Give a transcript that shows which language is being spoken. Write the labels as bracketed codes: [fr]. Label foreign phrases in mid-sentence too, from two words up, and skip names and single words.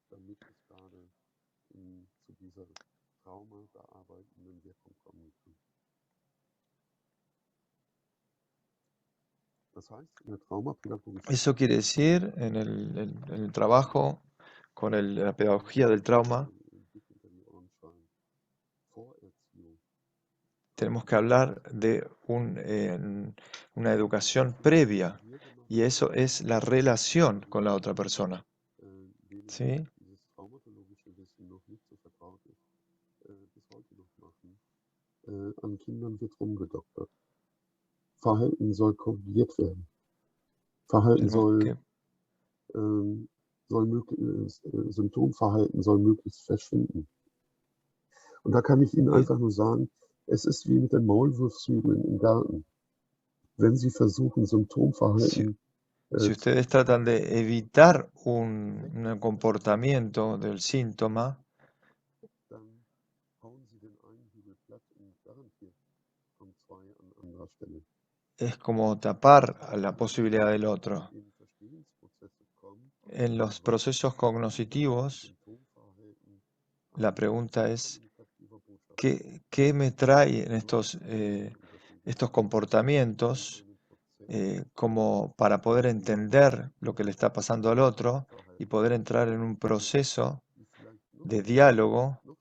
[es] Eso quiere decir, en el trabajo con la pedagogía del trauma, tenemos que hablar de una educación previa, y eso es la relación con la otra persona. ¿Sí? [de] An Kindern wird rumgedoktert. Verhalten soll korrigiert werden. Verhalten Symptomverhalten soll möglichst verschwinden. Und da kann ich Ihnen einfach nur sagen, es ist wie mit den Maulwurfshügeln im Garten. Wenn Sie versuchen, Symptomverhalten [es] Si ustedes tratan de evitar un comportamiento del síntoma, [de] dann hauen Sie den einen Hügel platt und garantiert kommen zwei an anderer Stelle. [es] es como tapar a la posibilidad del otro. En los procesos cognitivos, la pregunta es, ¿qué me traen estos comportamientos como para poder entender lo que le está pasando al otro y poder entrar en un proceso de diálogo?